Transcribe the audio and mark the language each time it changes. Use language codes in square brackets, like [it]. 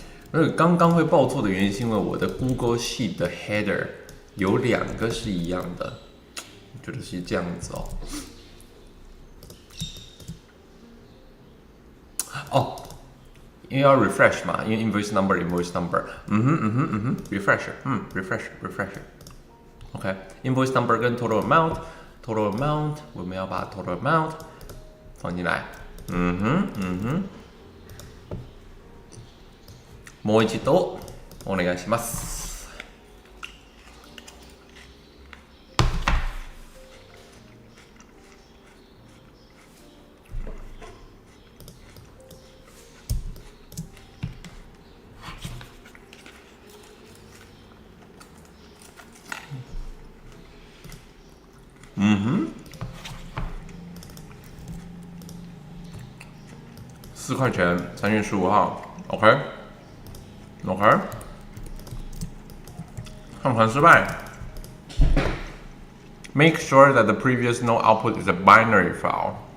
[zh] 而刚刚会报错的原因是因为我的 Google Sheet 的 header 有2个是一样的，我觉得是这样子哦。哦，因为要 refresh 嘛，因为 invoice number，refresher，refresher。OK，invoice number 跟 total amount，total amount 我们要把 total amount 放进来。 [ja] もう一度お願いします。 [zh] 4块钱，3月15号 ，OK，上传失败。 [en] Make sure that the previous node output is a binary file。